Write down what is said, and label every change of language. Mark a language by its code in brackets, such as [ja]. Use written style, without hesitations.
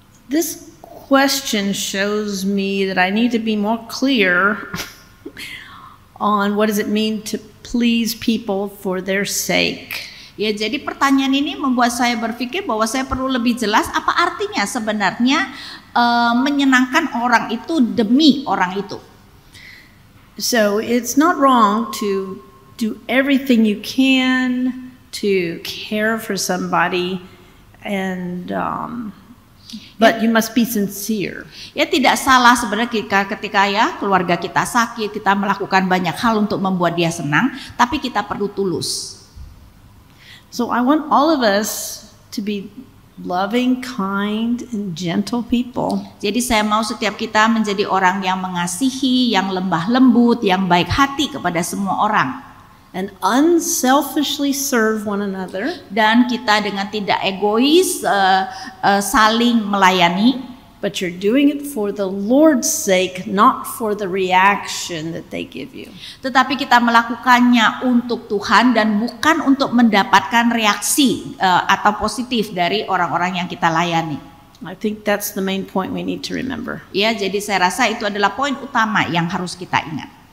[en] This question shows me that I need to be more clear on what does it mean to please people for their sake. [id] Ya, jadi pertanyaan ini membuat saya berpikir bahwa saya perlu lebih jelas apa artinya sebenarnya menyenangkan orang itu demi orang itu. [en] So it's not wrong to do everything you can to care for somebody, and but you must be sincere. [id] Ya, tidak salah sebenarnya ketika ya keluarga kita sakit, kita melakukan banyak hal untuk membuat dia senang, tapi kita perlu tulus. [en] So I want all of us to be loving, kind, and gentle people. [id] Jadi saya mau setiap kita menjadi orang yang mengasihi, yang lembah lembut, yang baik hati kepada semua orang. [en] And unselfishly serve one another. [id] Dan kita dengan tidak egois saling melayani. [en] But you're doing it for the Lord's sake, not for the reaction that they give you. [id] Tetapi kita melakukannya untuk Tuhan dan bukan untuk mendapatkan reaksi atau positif dari orang-orang yang kita layani. [en] I think that's the main point we need to remember. [id] Ya, jadi saya rasa itu adalah poin utama yang harus kita ingat.